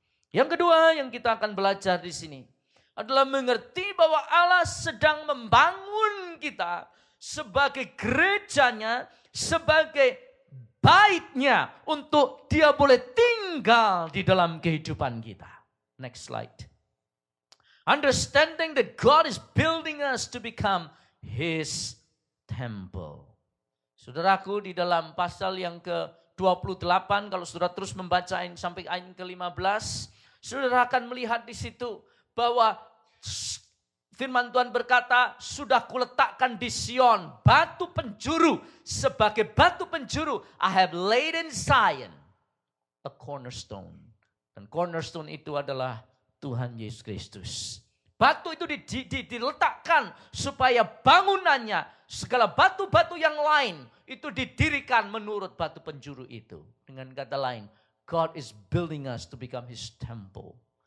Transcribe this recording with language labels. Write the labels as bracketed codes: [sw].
[id] Yang kedua yang kita akan belajar di sini adalah mengerti bahwa Allah sedang membangun kita sebagai gerejanya, sebagai baitnya untuk dia boleh tinggal di dalam kehidupan kita. [en] Next slide. Understanding that God is building us to become His temple. [id] Saudaraku, di dalam pasal yang ke-28, kalau saudara terus membaca sampai ayat ke-15, saudara akan melihat di situ bahwa firman Tuhan berkata, sudah kuletakkan di Sion batu penjuru, sebagai batu penjuru [en] I have laid in Zion a cornerstone. [id] Dan cornerstone itu adalah Tuhan Yesus Kristus. Batu itu diletakkan supaya bangunannya, segala batu-batu yang lain itu didirikan menurut batu penjuru itu. Dengan kata lain, [en] God is building us to become His temple.